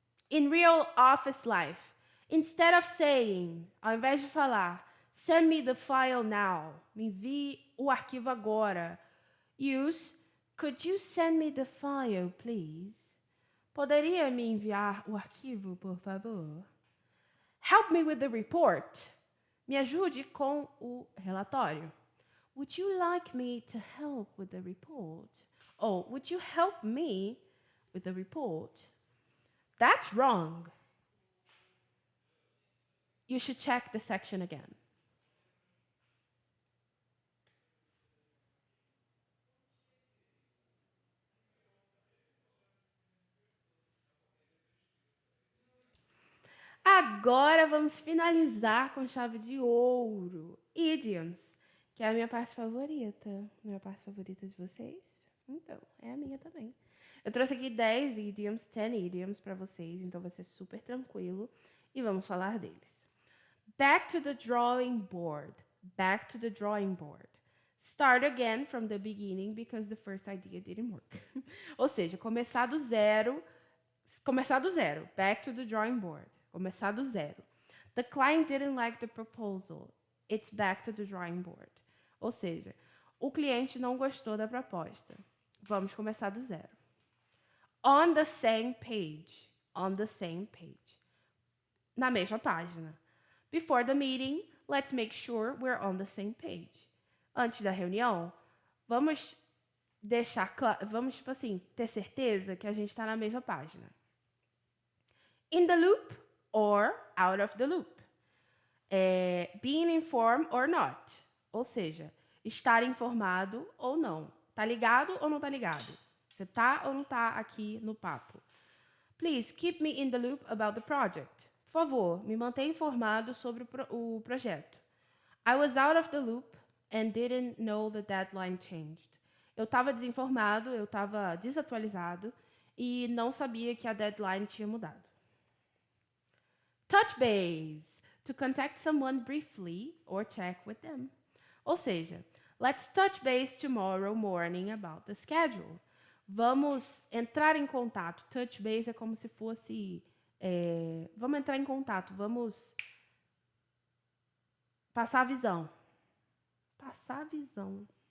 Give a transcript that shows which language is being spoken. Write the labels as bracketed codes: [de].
[en] In real office life, instead of saying, [pt] ao invés de falar, [en] send me the file now, [pt] me envie o arquivo agora, [en] use, could you send me the file, please? [pt] Poderia me enviar o arquivo, por favor? [en] Help me with the report. [pt] Me ajude com o relatório. [en] Would you like me to help with the report? Or would you help me with the report? That's wrong. You should check the section again. [pt] Agora vamos finalizar com chave de ouro. Idioms, que é a minha parte favorita. Não é a parte favorita de vocês? Então, é a minha também. Eu trouxe aqui 10 idioms para vocês, então vai ser super tranquilo. E vamos falar deles. [en] Back to the drawing board. Back to the drawing board. Start again from the beginning because the first idea didn't work. [pt] Ou seja, começar do zero. Começar do zero. [en] Back to the drawing board. [pt] Começar do zero. [en] The client didn't like the proposal. It's back to the drawing board. [pt] Ou seja, o cliente não gostou da proposta. Vamos começar do zero. [en] On the same page. On the same page. [pt] Na mesma página. [en] Before the meeting, let's make sure we're on the same page. [pt] Antes da reunião, vamos deixar claro, vamos, tipo assim, ter certeza que a gente está na mesma página. [en] In the loop or out of the loop. Being informed or not. [pt] Ou seja, estar informado ou não. Tá ligado ou não tá ligado? Você tá ou não tá aqui no papo? [en] Please keep me in the loop about the project. [pt] Por favor, me mantenha informado sobre o projeto. [en] I was out of the loop and didn't know the deadline changed. [pt] Eu estava desinformado, eu estava desatualizado e não sabia que a deadline tinha mudado. [en] Touch base. To contact someone briefly or check with them. [pt] Ou seja, [en] let's touch base tomorrow morning about the schedule. [pt] Vamos entrar em contato. Touch base é como se fosse... vamos entrar em contato. Vamos passar a visão. Passar a visão.